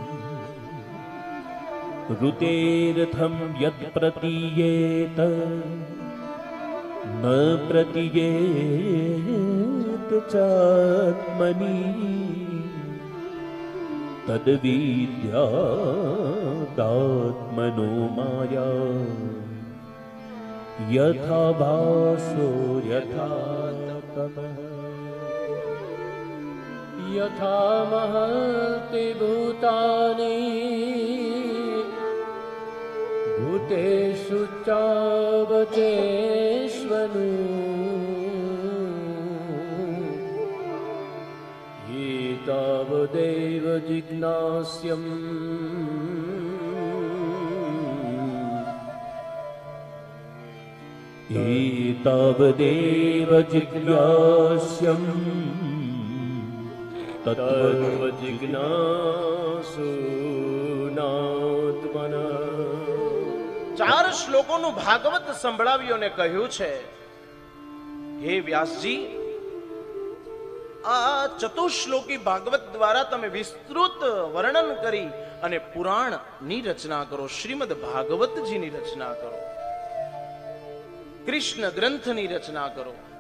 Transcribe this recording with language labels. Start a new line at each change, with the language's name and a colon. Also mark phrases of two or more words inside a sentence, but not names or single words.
Sanskrit: ઋતેરથં યત્ પ્રતીયેત ન પ્રતીયેત ચાત્મની તદ્વિદ્યાદાત્મનો માયા યથા ભાસો યથા તપઃ યથા મહતિ ભૂતાનિ ભૂતેષુ ચાવચેષ્વનુ એતાવદેવ જિજ્ઞાસ્યમ एतावदेव जिज्ञास्यं તત્વજિજ્ઞાસુનાત્મના.
Gujarati: 4 શ્લોકોનું ભાગવત સંભળાવ્યું અને કહ્યું છે, હે વ્યાસજી, આ ચતુશ્લોકી ભાગવત દ્વારા તમે વિસ્તૃત વર્ણન કરી અને પુરાણની રચના કરો, શ્રીમદ ભાગવતજીની રચના કરો, કૃષ્ણ ગ્રંથની રચના કરો.